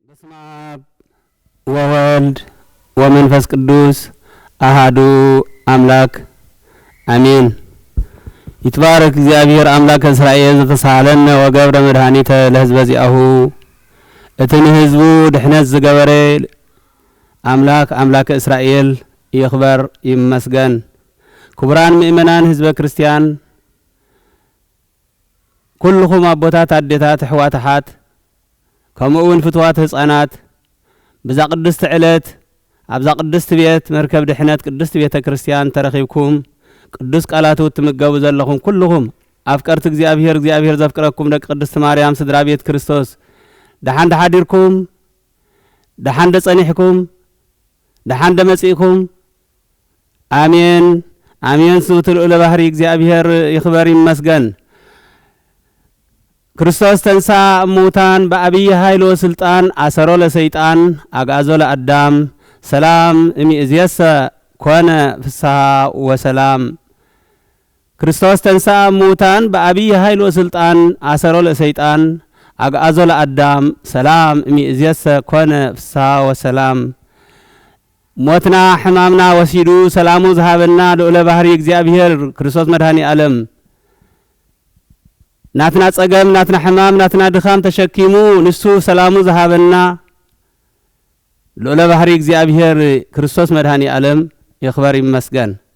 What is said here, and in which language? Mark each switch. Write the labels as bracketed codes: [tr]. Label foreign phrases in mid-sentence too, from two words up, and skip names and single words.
[gez] በስመ አብ ወወልድ ወመንፈስ ቅዱስ አሃዱ አምላክ አሜን። ይትባረክ እግዚአብሔር አምላከ እስራኤል ዘተሳለነ ወገብረ መድኃኒተ ለሕዝበ ዚአሁ። [ti] እትን ሕዝቡ ድሕነት ዝገበረ [gez] አምላከ እስራኤል [ti] ይኽበር ይመስገን። ክቡራን ምእመናን ሕዝበ ክርስቲያን ኩልኹም አቦታት አዴታት ኣሕዋትሓት ከምኡውን ፍትዋት ህፃናት ብዛ ቅድስቲ ዕለት ኣብዛ ቅድስቲ ቤት መርከብ ድሕነት ቅድስቲ ቤተ ክርስቲያን ተረኺብኩም ቅዱስ ቃላቱ ትምገቡ ዘለኹም ኩልኹም ኣፍቀርቲ እግዚአብሔር ዘፍቅረኩም ደቂ ቅድስቲ ማርያም ስድራ ቤት ክርስቶስ ደሓን ደሓዲርኩም ደሓን ደጸኒሕኩም ደሓን ደመጺእኩም አሜን አሜን። ስብቱ [gez] ልዑለ ባህሪ [ti] እግዚአብሔር ይኽበር ይመስገን። [gez] ክርስቶስ ተንሳ እሙታን በአብይ ኃይል ወስልጣን አሰሮ ለሰይጣን አግዓዞ ለአዳም ሰላም እምይእዜሰ ኮነ ፍስሐ ወሰላም። ክርስቶስ ተንሳ እሙታን በአብይ ኃይል ወስልጣን አሰሮ ለሰይጣን አግዓዞ ለአዳም ሰላም እምይእዜሰ ኮነ ፍስሐ ወሰላም። [ti] ሞትና ሕማምና ወሲዱ ሰላሙ ዝሃበና ልዑለ ባህሪ እግዚአብሔር ክርስቶስ መድኃኒ ዓለም ናትና ጸገም ናትና ሕማም ናትና ድኻም ተሸኪሙ ንሱ ሰላሙ ዝሃበና [gez] ልዑለ ባህሪ [ti] እግዚአብሔር ክርስቶስ መድኃኒ ዓለም ይኽበር ይመስገን።